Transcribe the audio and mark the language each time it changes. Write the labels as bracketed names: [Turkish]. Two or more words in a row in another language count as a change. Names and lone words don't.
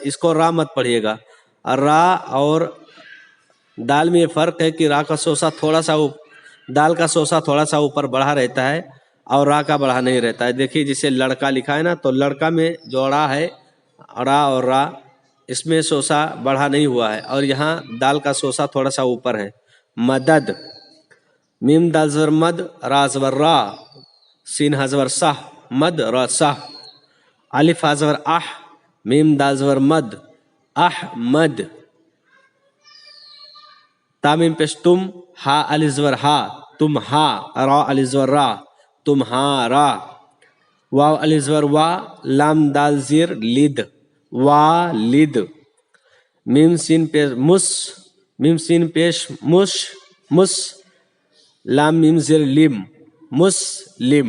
[Urdu] اس کو را مت پڑھیے گا، را اور دال میں یہ فرق ہے کہ را کا سوسا تھوڑا سا دال کا سوسا تھوڑا سا اوپر بڑھا رہتا ہے اور را کا بڑھا نہیں رہتا ہے۔ دیکھیے جسے لڑکا لکھا ہے نا، تو لڑکا میں جو را ہے، را اور را، اس میں سوسا بڑھا نہیں ہوا ہے اور یہاں دال کا سوسا تھوڑا سا اوپر ہے۔ مدد۔ میم دال زبر مد، را زبر را، سین ہا زبر سہ، مد را سہ۔ الف ہا زبر اح، میم دال زبر مد، احمد۔ تامیم پیش تم، ہا الف زبر ہا، تم ہا، را الف زبر را، تمہارا۔ واو الف زبر وا، لام دال زیر لد، والد۔ میم سین پیش مس، میم سین پیش مش، مس۔ لام میم زیر لم، مسلم۔